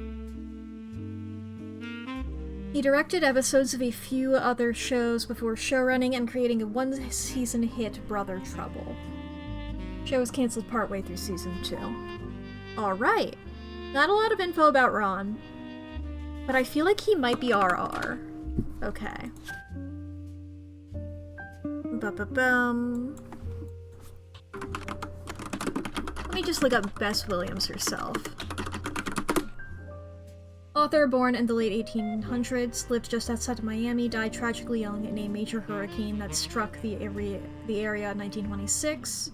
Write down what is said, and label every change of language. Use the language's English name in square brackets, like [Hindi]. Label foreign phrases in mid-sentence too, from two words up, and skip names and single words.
[English] He directed episodes of a few other shows before showrunning and creating a 1-season hit, Brother Trouble. Show was cancelled partway through season 2. Alright. Not a lot of info about Ron, but I feel like he might be RR. Okay. Ba-ba-bum. Let me just look up Bess Williams herself. Author born in the late 1800s, lived just outside of Miami, died tragically young in a major hurricane that struck the area in 1926.